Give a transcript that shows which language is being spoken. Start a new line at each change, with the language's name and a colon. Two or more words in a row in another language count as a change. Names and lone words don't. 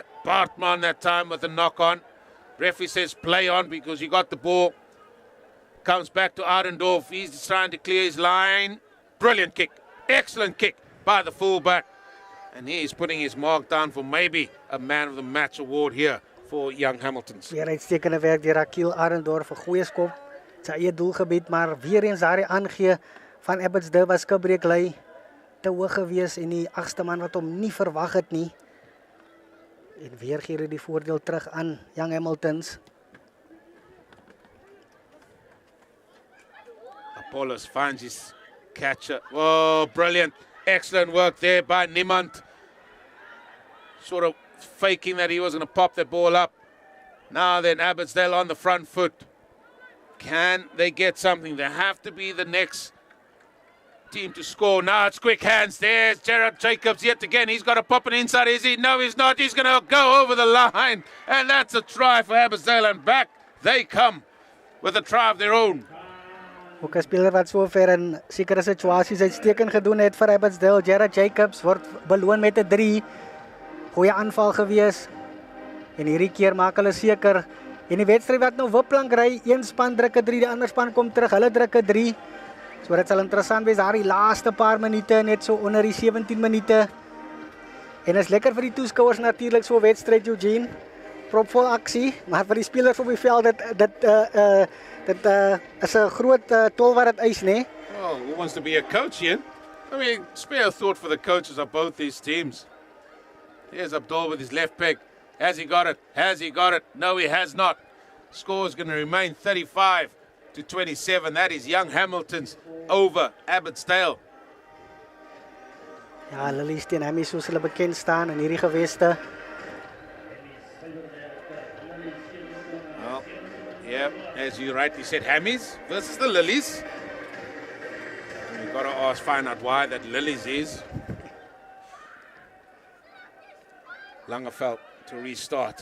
English: Bartman that time with a knock on. Referee says play on because you got the ball. Comes back to Arendorf. He's trying to clear his line. Brilliant kick. Excellent kick by the fullback. And he's putting his mark down for maybe a man of the match award here for Young Hamiltons.
Afrikaans: Weer uitstekende werk deur Akil Arendorf. 'n Goeie skop. Sy eie doelgebied, maar weer eens daardie aangee van Abbotsdale was skibreek lei te hoog gewees en die 8ste man wat hom nie verwag het nie. En weer gee hulle die voordeel terug aan Young Hamiltons.
English: Apollos finds his catcher. Oh, brilliant. Excellent work there by Niemand. Sort of faking that he was going to pop that ball up. Now then, Abbotsdale on the front foot. Can they get something? They have to be the next team to score. Now it's quick hands. There's Gerard Jacobs yet again. He's got to pop it inside, is he? No, he's not. He's going to go over the line. And that's a try for Abbotsdale. And back they come with a try of their own.
Afrikaans: Ook 'n speler wat so ver in sekere situasies uitstekend gedoen het vir Abbotsdale. Gerard Jacobs word beloon met 'n 3. Goeie aanval gewees. En hierdie keer maak hulle seker. En die wedstryd wat nou wipplank ry, een span druk 'n 3, die ander span kom terug. Hulle druk 'n 3. So dit sal interessant wees daar die laaste paar minute, net so onder die 17 minute. En is lekker vir die toeskouers natuurlik so 'n wedstryd, Eugene. Propvol aksie, maar vir die spelers op die veld dit is 'n groot tol wat dit eis, né?
English: Oh, who wants to be a coach here? I mean, spare a thought for the coaches of both these teams. Here's Abdul with his left peg. Has he got it? Has he got it? No, he has not. Score is going to remain 35-27. That is Young Hamilton's over Abbotsdale.
Afrikaans: Ja, Lilies teen Hammies soos hulle bekend staan in hierdie geweste.
English: Well, yeah, as you rightly said, Hammies versus the Lilies. We've got to find out why that Lilies is. Langeveld to restart.